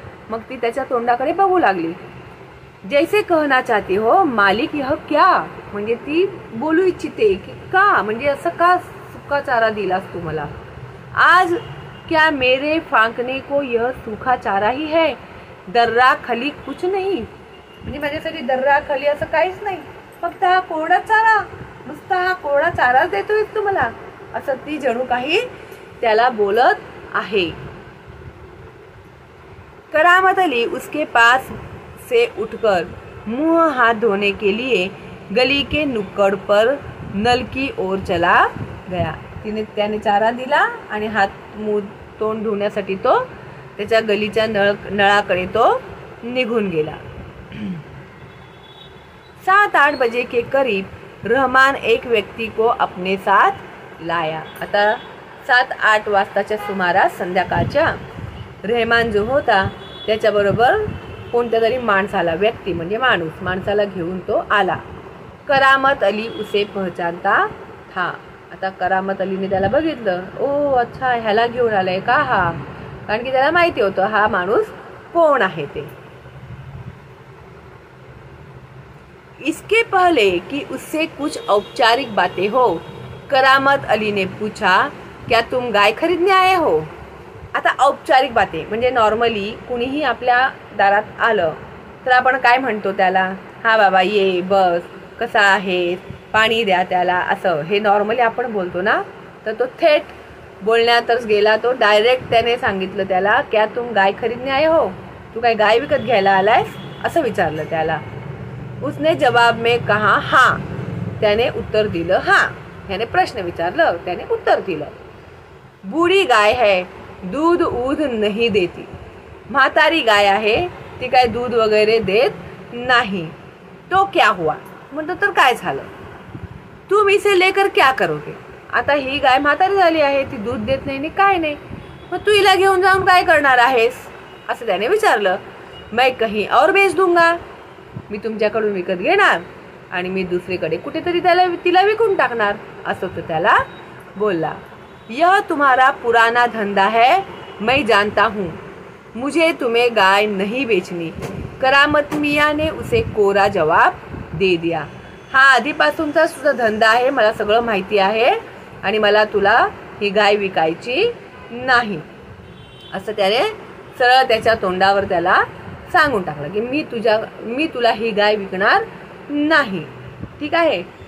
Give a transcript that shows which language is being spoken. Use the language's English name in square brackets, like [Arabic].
[Marathi] मग ती त्याच्या तोंडाकडे बघू लागली, [Hindi] जैसे कहना चाहती हो मालिक यह क्या, [Marathi] म्हणजे ती बोलू इच्छिते की का, म्हणजे असं का सुका चारा दिलास तू मला, [Hindi] आज क्या मेरे फांकने को यह सूखा चारा ही है, दर्रा खली कुछ नहीं, [Marathi] म्हणजे माझ्यासाठी दर्रा खली असं काहीच नाही, फक्त हा कोरडा चारा, नुसता हा कोरडा चाराच देतोय तू मला, असं ती जणू काही त्याला बोलत आहे। [Hindi] करामत अली उसके पास से उठकर मुंह हाथ धोने के लिए गली के नुक्कड़ पर नल की ओर चला गया। [Marathi] त्याने चारा दिला आणि हात मुंह तोंड धुण्यासाठी तो त्याच्या गलीच्या नळाकडे तो निघून गेला। [Hindi] 7-8 बजे के करीब रहमान एक व्यक्ति को अपने साथ लाया। [Marathi] आता 7-8 वाजताच्या सुमारास संध्याकाळच्या रहमान जो होता त्याच्याबरोबर कोणत्या तरी माणसाला, व्यक्ती म्हणजे माणसाला घेऊन तो आला। [Hindi] करामत अली उसे पहचानता था। [Marathi] आता करामत अलीने त्याला बघितलं, ओ अच्छा ह्याला घेऊन आलाय का हा, कारण की त्याला माहिती होतं हा माणूस कोण आहे ते। [Hindi] इसके पहले कि उससे कुछ औपचारिक बातें हो, करामत अली ने पूछा, क्या तुम गाय खरीदने आए हो? [Marathi] आता औपचारिक बातें म्हणजे नॉर्मली कुणीही आपल्या दारात आलं तर आपण काय म्हणतो त्याला, हा बाबा ये बस, कसा आहेस, पाणी द्या त्याला, असं हे नॉर्मली आपण बोलतो ना. तर तो थेट बोलण्यातच गेला. तो डायरेक्ट त्याने सांगितलं त्याला, [Hindi] क्या तुम गाय खरीदने आए हो? [Marathi] तू काय गाय विकत घ्यायला आलायस, असं विचारलं त्याला. [Hindi] उसने जवाब में कहा हाँ. [Marathi] त्याने उत्तर दिलं हाँ. त्याने प्रश्न विचारलं, त्याने उत्तर दिलं. [Hindi] बूढ़ी गाय है, दूध ऊध नहीं देती. [Marathi] म्हातारी गाय आहे, ती काय दूध वगैरे देत नाही. [Hindi] तो क्या हुआ? [Marathi] म्हणतो तर काय झालं? [Hindi] तुम इसे लेकर क्या करोगे? [Marathi] आता ही गाय म्हातारी झाली आहे, ती दूध देत नाही काय नाही, मग तू हिला घेऊन जाऊन काय करणार आहेस, असं त्याने विचारलं. [Hindi] मैं कहीं और बेच दूंगा. [Marathi] मी तुमच्याकडून विकत घेणार आणि मी दुसरीकडे कुठेतरी तिला विकून टाकणार, असं तो त्याला बोलला. [Hindi] यह तुम्हारा पुराना धंधा है, मैं जानता हूँ. मुझे तुम्हें गाय नहीं बेचनी. करामत मिया ने उसे कोरा जवाब दे दिया. [Marathi] हा आधीपासूनचा सुद्धा धंदा आहे, मला सगळं माहिती आहे आणि मला तुला ही गाय विकायची नाही, असं त्याने सरळ त्याच्या तोंडावर त्याला सांगून टाकलं की मी तुला ही गाय विकणार नाही. ठीक आहे.